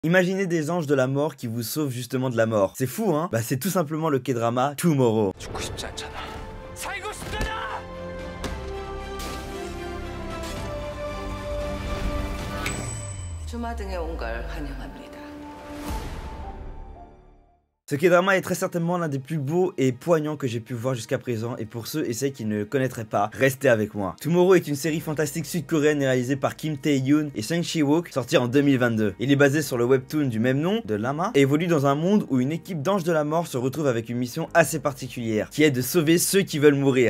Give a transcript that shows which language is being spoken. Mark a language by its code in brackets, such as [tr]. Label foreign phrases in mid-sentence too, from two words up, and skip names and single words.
[fr] Imaginez des anges de la mort qui vous sauvent justement de la mort. C'est fou, hein? Bah c'est tout simplement le K-drama Tomorrow. [ko] 죽고 싶지 않잖아. 살고 싶잖아. 주마등에 온 걸 환영합니다. [fr] Ce K-drama est très certainement l'un des plus beaux et poignants que j'ai pu voir jusqu'à présent, et pour ceux et celles qui ne le connaîtraient pas, restez avec moi. Tomorrow est une série fantastique sud-coréenne réalisée par Kim Tae-yoon et Sung Si-wook, sortie en 2022. Il est basé sur le webtoon du même nom, de Lama, et évolue dans un monde où une équipe d'anges de la mort se retrouve avec une mission assez particulière, qui est de sauver ceux qui veulent mourir.